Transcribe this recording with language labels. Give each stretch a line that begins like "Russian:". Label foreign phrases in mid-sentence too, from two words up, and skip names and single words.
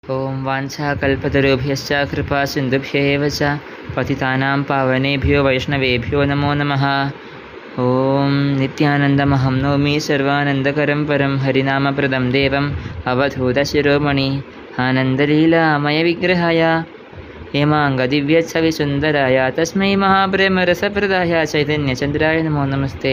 Sanskrit: ഓം വാഞ്ചാകൽപതരുഭ്യശ്ച കൃപാസിന്ധുഭ്യൈവ ച പതിതാനാം പാവനേഭ്യോ വൈഷ്ണവേഭ്യോ നമോ നമഃ. ഓം നിത്യാനന്ദമഹം നൗമി സർവാനന്ദകരം പരം ഹരിനാമപ്രദം ദേവം അവധൂതശിരോമണി ആനന്ദലീലാമയവിഗ്രഹായ ഹേമാംഗദിവ്യച്ഛവിസുന്ദരായ തസ്മൈ മഹാപ്രേമരസപ്രദായ ചൈതന്യചന്ദ്രായ നമോ നമസ്തേ.